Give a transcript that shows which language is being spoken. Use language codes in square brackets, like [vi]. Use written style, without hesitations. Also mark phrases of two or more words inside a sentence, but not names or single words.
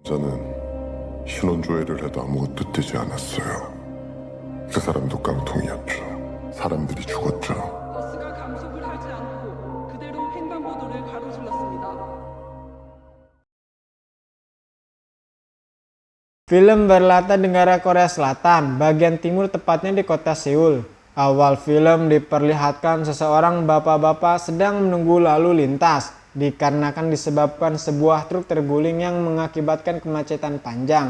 [ko] 남자는 신원조회를 해도 아무것도 뜨지 않았어요. 그 사람도 깡통이었죠. 사람들이 죽었죠. 버스가 감속을 하지 않고 그대로 횡단보도를 가로질렀습니다. [id] Film berlatar di negara Korea Selatan, bagian timur tepatnya di kota Seoul. Awal film diperlihatkan seseorang bapak-bapak sedang menunggu lalu lintas, dikarenakan disebabkan sebuah truk terguling yang mengakibatkan kemacetan panjang.